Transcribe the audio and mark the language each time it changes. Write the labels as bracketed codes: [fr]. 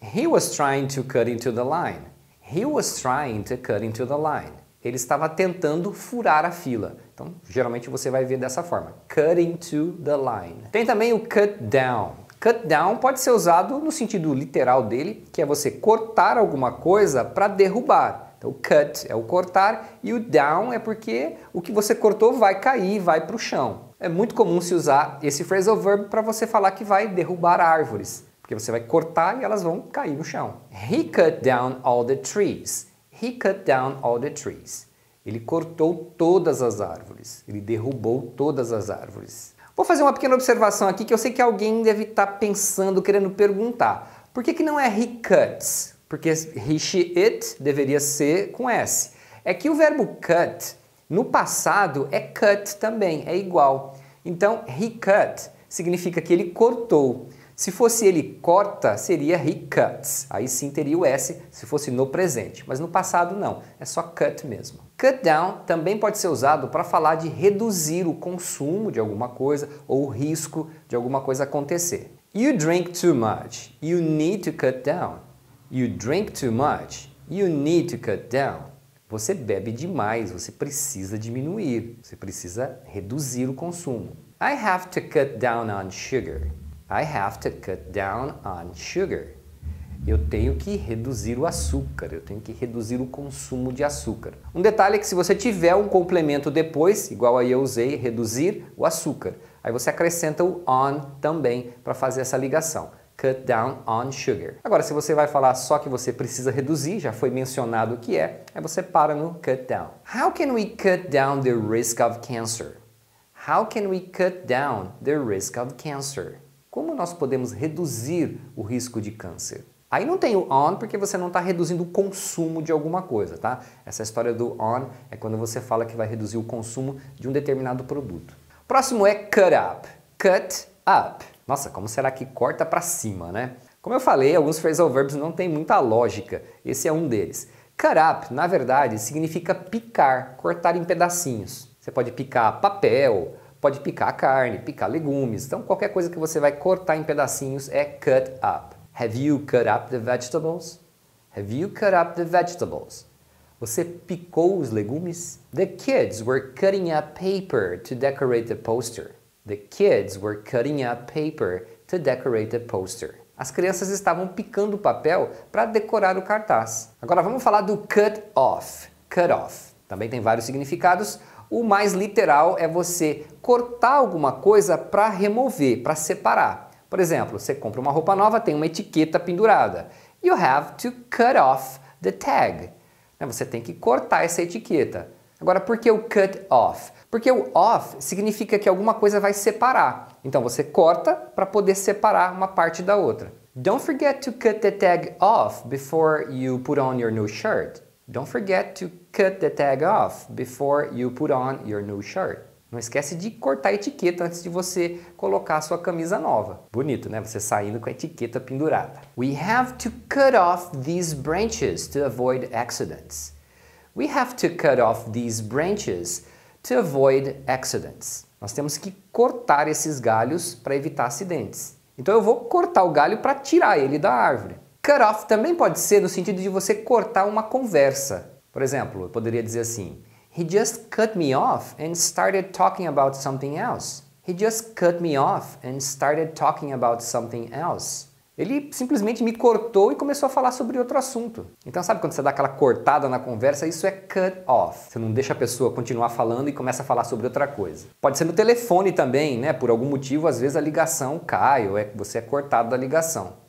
[en] He was trying to cut into the line. He was trying to cut into the line. [pt] Ele estava tentando furar a fila. Então, geralmente você vai ver dessa forma. [en] Cut into the line. [pt] Tem também o cut down. Cut down pode ser usado no sentido literal dele, que é você cortar alguma coisa para derrubar. Então, o cut é o cortar e o down é porque o que você cortou vai cair, vai para o chão. É muito comum se usar esse phrasal verb para você falar que vai derrubar árvores. Porque você vai cortar e elas vão cair no chão. [en] He cut down all the trees. He cut down all the trees. [pt] Ele cortou todas as árvores. Ele derrubou todas as árvores. Vou fazer uma pequena observação aqui que eu sei que alguém deve estar pensando, querendo perguntar. Por que não é he cuts? Porque he, she, it deveria ser com S. É que o verbo cut No passado é cut também, é igual. Então, he cut significa que ele cortou. Se fosse ele corta, seria he cuts. Aí sim teria o S se fosse no presente, mas no passado não, é só cut mesmo. Cut down também pode ser usado para falar de reduzir o consumo de alguma coisa ou o risco de alguma coisa acontecer. [en] You drink too much, you need to cut down. You drink too much, you need to cut down. [pt] Você bebe demais, você precisa diminuir, você precisa reduzir o consumo. [en] I have to cut down on sugar. I have to cut down on sugar. [pt] Eu tenho que reduzir o açúcar, eu tenho que reduzir o consumo de açúcar. Um detalhe é que se você tiver um complemento depois, igual aí eu usei, reduzir o açúcar, aí você acrescenta o on também para fazer essa ligação. [en] Cut down on sugar. [pt] Agora, se você vai falar só que você precisa reduzir, já foi mencionado o que é, aí você para no cut down. [en] How can we cut down the risk of cancer? How can we cut down the risk of cancer? [pt] Como nós podemos reduzir o risco de câncer? Aí não tem o on porque você não está reduzindo o consumo de alguma coisa, tá? Essa história do on é quando você fala que vai reduzir o consumo de um determinado produto. Próximo é cut up. Cut up. Nossa, como será que corta para cima, né? Como eu falei, alguns phrasal verbs não têm muita lógica. Esse é um deles. Cut up, na verdade, significa picar, cortar em pedacinhos. Você pode picar papel, pode picar carne, picar legumes. Então, qualquer coisa que você vai cortar em pedacinhos é cut up. [en] Have you cut up the vegetables? Have you cut up the vegetables? [pt] Você picou os legumes? [en] The kids were cutting up paper to decorate the poster. The kids were cutting up paper to decorate the poster. [pt] As crianças estavam picando papel para decorar o cartaz. Agora vamos falar do cut off. Cut off. Também tem vários significados. O mais literal é você cortar alguma coisa para remover, para separar. Por exemplo, você compra uma roupa nova, tem uma etiqueta pendurada. [en] You have to cut off the tag. [pt] Você tem que cortar essa etiqueta. Agora, por que o cut off? Porque o off significa que alguma coisa vai separar. Então você corta para poder separar uma parte da outra. [en] Don't forget to cut the tag off before you put on your new shirt. Don't forget to cut the tag off before you put on your new shirt. [pt] Não esquece de cortar a etiqueta antes de você colocar a sua camisa nova. Bonito, né? Você saindo com a etiqueta pendurada. We have to cut off these branches to avoid accidents. We have to cut off these branches to avoid accidents. Nós temos que cortar esses galhos para evitar acidentes. Então eu vou cortar o galho para tirar ele da árvore. Cut off também pode ser no sentido de você cortar uma conversa. Por exemplo, eu poderia dizer assim: [en] He just cut me off and started talking about something else. He just cut me off and started talking about something else. [pt] Ele simplesmente me cortou e começou a falar sobre outro assunto. Então sabe quando você dá aquela cortada na conversa? Isso é cut off. Você não deixa a pessoa continuar falando e começa a falar sobre outra coisa. Pode ser no telefone também, né? Por algum motivo, às vezes a ligação cai ou você é cortado da ligação.